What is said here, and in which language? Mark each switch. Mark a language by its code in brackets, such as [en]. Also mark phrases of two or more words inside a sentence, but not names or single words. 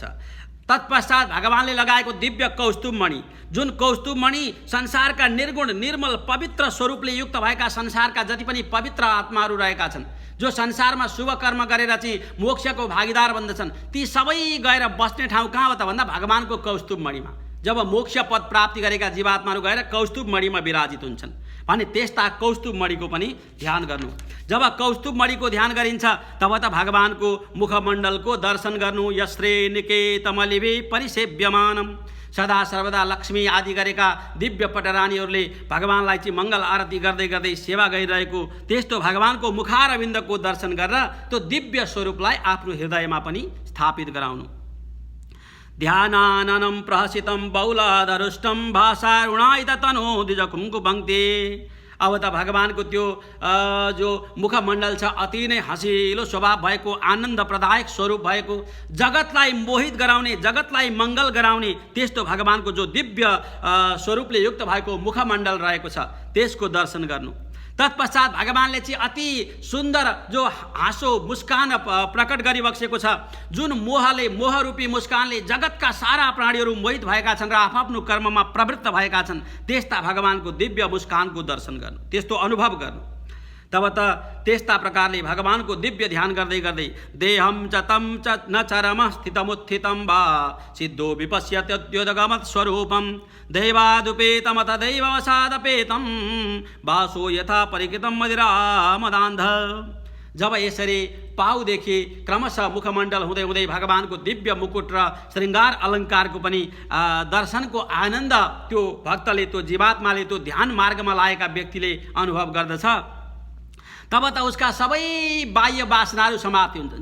[ne] तत्पश्चात भगवानले लगाएको दिव्य कौस्तुभमणि, जुन कौस्तुभमणि संसारका निर्गुण निर्मल पवित्र स्वरूपले युक्त भएका संसारका जति पनि पवित्र आत्माहरू रहेका छन्, जो संसारमा शुभ कर्म गरेर चाहिँ मोक्षको भागीदार बन्दछन्, ती सबै गएर बस्ने ठाउँ कहाँ हो त भन्दा भगवानको कौस्तुभमणिमा। जब मोक्ष पद प्राप्ति गरेका जीवात्माहरू गएर कौस्तुभमणिमा विराजित हुन्छन् भने त्यस्ता कौस्तुभमणिको पनि ध्यान गर्नु। जब कौस्तुभमणिको ध्यान गरिन्छ तब त भगवानको मुखमण्डलको दर्शन गर्नु। [sa] यश्रे निकेतमलिभि परिसेव्यमानम, [ne] सदा सर्वदा लक्ष्मी आदि गरेका दिव्य पटरानीहरूले भगवानलाई चाहिँ मङ्गल आरती गर्दै गर्दै सेवा गरिरहेको त्यस्तो भगवानको मुखारविन्दको दर्शन गरेर त्यो दिव्य स्वरूपलाई आफ्नो हृदयमा पनि स्थापित गराउनु। [sa] ध्यानाननं प्रहसितं बहुलाधरुष्टं भाषारुणायित तनो द्विज कुङ्कुपङ्क्ति। [ne] अब त भगवानको त्यो जो मुखमण्डल छ अति नै हँसिलो स्वभाव भएको, आनन्दप्रदायक स्वरूप भएको, जगतलाई मोहित गराउने, जगतलाई मङ्गल गराउने त्यस्तो भगवानको जो दिव्य स्वरूपले युक्त भएको मुखमण्डल रहेको छ त्यसको दर्शन गर्नु। तत्पश्चात भगवानले चाहिँ अति सुन्दर जो हाँसो मुस्कान प्रकट गरिबक्सेको छ, जुन मोहरूपी मुस्कानले जगतका सारा प्राणीहरू मोहित भएका छन् र आफ्नो कर्ममा प्रवृत्त भएका छन्, त्यस्ता भगवानको दिव्य मुस्कानको दर्शन गर्नु, त्यस्तो अनुभव गर्नु। तब त त्यस्ता प्रकारले भगवानको दिव्य ध्यान गर्दै गर्दै [sa] देहम च तम च न चरम स्थितमुत्थितं वा सिद्धो विपश्यत्योदगमत् स्वरूपम दैवादुपेतमथ दैववसादपेतं वासो यथा परिकृतं मदिरामदान्ध। [ne] जब यसरी पाउदेखि क्रमशः मुखमण्डल हुँदै हुँदै भगवानको दिव्य मुकुट र श्रृङ्गार अलङ्कारको पनि दर्शनको आनन्द त्यो भक्तले, त्यो जीवात्माले, त्यो ध्यान मार्गमा लागेका व्यक्तिले अनुभव गर्दछ, तब त उसका सबै बाह्य वासनाहरू समाप्ति हुन्छ।